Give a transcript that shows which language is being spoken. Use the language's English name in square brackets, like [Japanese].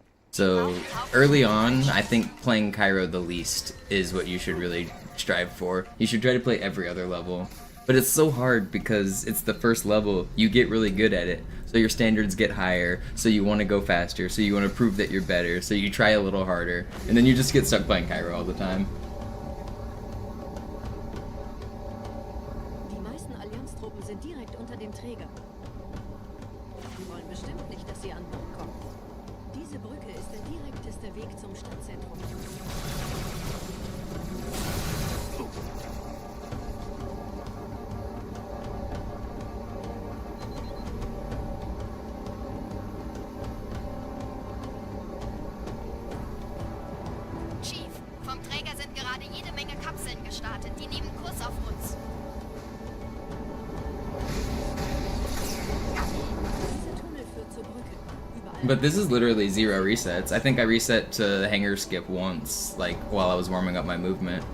[English] So, early on, I think playing Cairo the least is what you should really strive for. You should try to play every other level. But it's so hard because it's the first level, you get really good at it. So your standards get higher, so you want to go faster, so you want to prove that you're better, so you try a little harder, and then you just get stuck playing Cairo all the time. [German] Die meisten Allianztruppen sind direkt unter dem Träger. Die wollen bestimmt nicht, dass sie an Bord kommen. Diese Brücke ist der direkteste Weg zum Stadtzentrum. Chief, vom Träger sind gerade jede Menge Kapseln gestartet. Die nehmen Kurs auf uns. Dieser Tunnel führt zur Brücke. Überall [English] But this is literally 0 resets. I think I reset to hanger skip once, like, while I was warming up my movement.